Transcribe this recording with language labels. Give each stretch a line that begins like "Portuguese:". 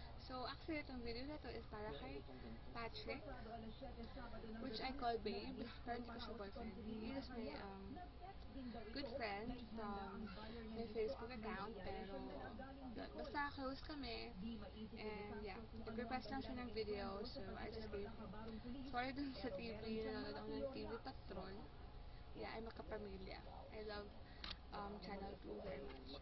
Filipino: So, actually, itong video na to is para kay Patrick,
English: which I call Babe,
Filipino: pero hindi ko siya boyfriend.
English: He is my good friend from my Facebook account,
Filipino: pero yun, basta close kami.
English: And yeah,
Filipino: nag-request lang siya ng video,
English: so I just gave him.
Filipino: Sorry dun sa TV, nanonood ako ng TV Patrol.
English: Yeah, I'm a kapamilya. I love Channel 2 very much.